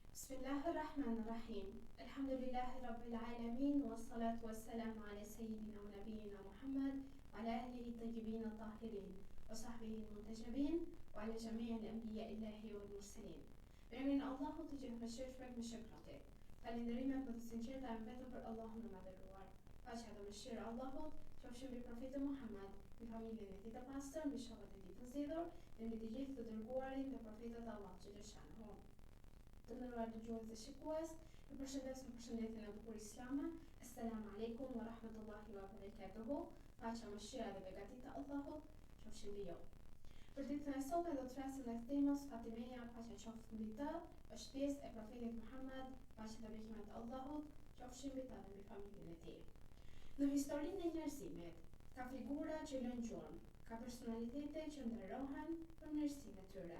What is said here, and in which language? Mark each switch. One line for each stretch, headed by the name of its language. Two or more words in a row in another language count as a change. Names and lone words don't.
Arabic: بسم الله الرحمن الرحيم. الحمد لله رب العالمين، والصلاة والسلام على سيدنا ونبينا محمد، وعلى أهله الطيبين الطاهرين، وصحبه المنتجبين، وعلى جميع الأنبياء إلهي والمرسلين.
Albanian: Me emrin e Allahut të gjithëmshirshëm me shëkrate. Falënderimet më të sinqerta janë vetëm për Allahun e madhëruar. Paqja dhe mëshira e Allahut qofshin mbi profetin Muhammad, mbi familjen e tij të pastër, mbi shokët e tij të nxitër, dhe mbi të gjithë të dërguarit dhe profetët e Allahut xhaleshanuhu. Të nderuar dëgjues dhe shikues, ju përshëndes me përshëndetjen e bukur islame.
Arabic: السلام عليكم ورحمة الله وبركاته.
Albanian: Paqja, mëshira dhe begatit e Allahut qofshin mbi ju. Për ditën e sotme do të flasim rreth temës Fatimeja, paqja qoftë mbi të, është pjesë e profetit Muhammad, paqja dhe bekimet e Allahut qofshin mbi të dhe mbi familjen e tij. Në historinë e njerëzimit ka figura që lënë gjurmë, ka personalitete që nderohen për mirësinë e tyre.